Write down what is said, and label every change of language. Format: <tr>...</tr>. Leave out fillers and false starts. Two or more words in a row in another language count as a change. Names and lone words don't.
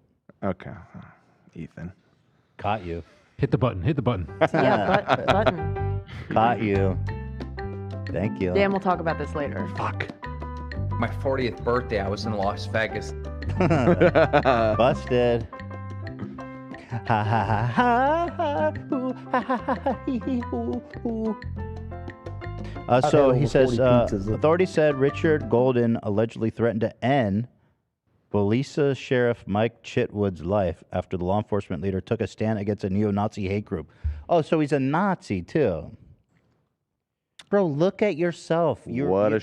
<en>Okay. Ethan. Caught you. Hit the button. Hit the button. Yeah, button. Caught you. Thank you. Dan, we'll talk about this later. Fuck. My 40th birthday, I was in Las Vegas. Busted. Ha ha ha ha ha. Ooh, ha ha ha ha hee, hee, ooh, ooh. So he says, authorities said Richard Golden allegedly threatened to end Bolisa Sheriff Mike Chitwood's life after the law enforcement leader took a stand against a neo-Nazi hate group. Oh, so he's a Nazi too. Bro, look at yourself. There's</en>